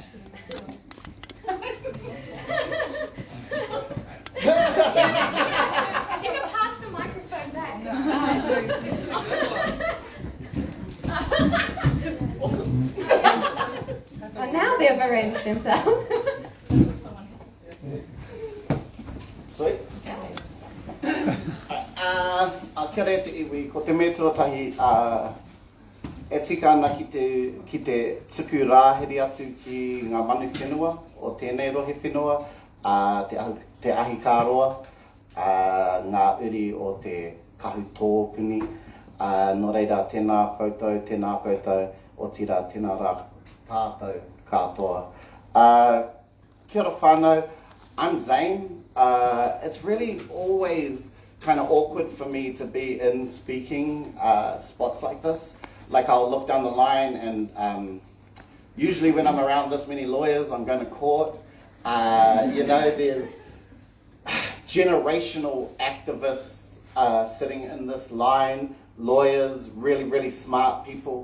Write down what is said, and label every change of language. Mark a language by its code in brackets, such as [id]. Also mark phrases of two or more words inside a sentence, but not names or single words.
[en] You can pass the microphone back. Awesome. And now they've arranged themselves. Sweet. [mi] Kia re te iwi, ko te me tuatahi e tika ana ki te tuku rāhiri atu ki ngā manu whenua o tēnei rohe whenua, te ahi kāroa, ngā uri o te kahu tōpuni. Nō reira, tēnā koutou, o tira, tēnā rā tātou katoa. Kia ora whānau, [en] I'm Zane. It's really always kind of awkward for me to be in speaking spots like this. Like I'll look down the line and usually when I'm around this many lawyers, I'm going to court. You know, there's generational activists sitting in this line, lawyers, really, really smart people.